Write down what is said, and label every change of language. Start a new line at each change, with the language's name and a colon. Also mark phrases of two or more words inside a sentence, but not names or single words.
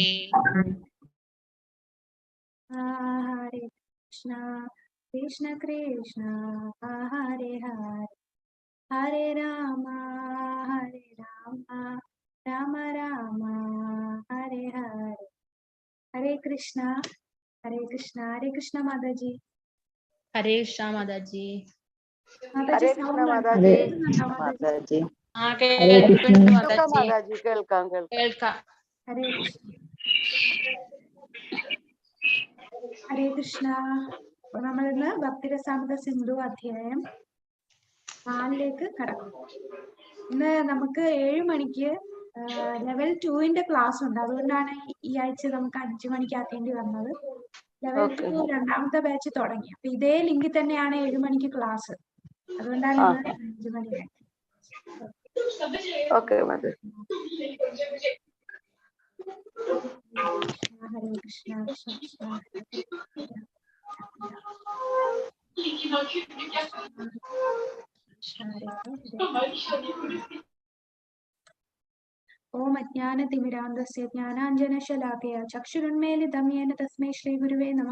Hindi: हरे कृष्ण कृष्ण कृष्ण हरे हरे हरे राम राम राम हरे हरे हरे कृष्णा हरे कृष्णा माता जी। हरे कृष्णा माता जी। हरे कृष्णा माता जी। माता जी
Sanskrit: हरे कृष्ण हरे कृष्ण
Malayalam: നമ്മൾ ഇന്ന് ഭക്തിരസാമൃത സിന്ധു അധ്യായം 4ലേക്ക് കടക്കും. ഇന്ന് നമുക്ക് 7 മണിക്ക് ലെവൽ 2 ക്ലാസ് ഉണ്ട്. അതുകൊണ്ടാണ് ഈ ആഴ്ച നമുക്ക് 5 മണിക്ക് ആക്കേണ്ടി വന്നത്. ലെവൽ 2 രണ്ടാമത്തെ ബാച്ച് തുടങ്ങി. അപ്പൊ ഇതേ ലിങ്കിൽ തന്നെയാണ് 7 മണിക്ക് ക്ലാസ്. അതുകൊണ്ടാണ് ഇന്ന് 5 മണിക്ക്. ഓക്കെ മതി.
Sanskrit: ഹരേ കൃഷ്ണ കൃഷ്ണ കൃഷ്ണ ओम अज्ञानतिमिरान्धस्य ज्ञानाञ्जनशलाकया चक्षुरुन्मीलितं येन तस्मै श्रीगुरुवे नमः।